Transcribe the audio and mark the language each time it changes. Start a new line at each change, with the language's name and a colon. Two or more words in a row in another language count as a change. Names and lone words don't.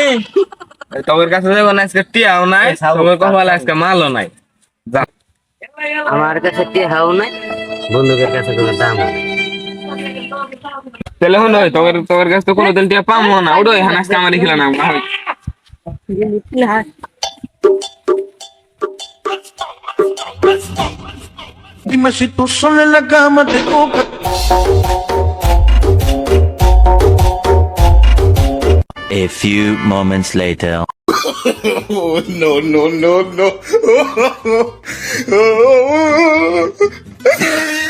Bangla: তোর কাছে যাবো না, আজকে টিয়াও নাই, তোর কপালে আজকে মালও নাই। যা। আমার কাছে টেহাও নাই, বন্ধুদের কাছে কোনো দাম নাই। তাহলে হলো তোর কাছে তো কোনোদিন টিয়া পাবো না, ওটা এখানে আজকে আমার খিলা না ভাই।
Spanish: Dime si tú sola en la cama te toca.
English: A few moments later. Oh, no.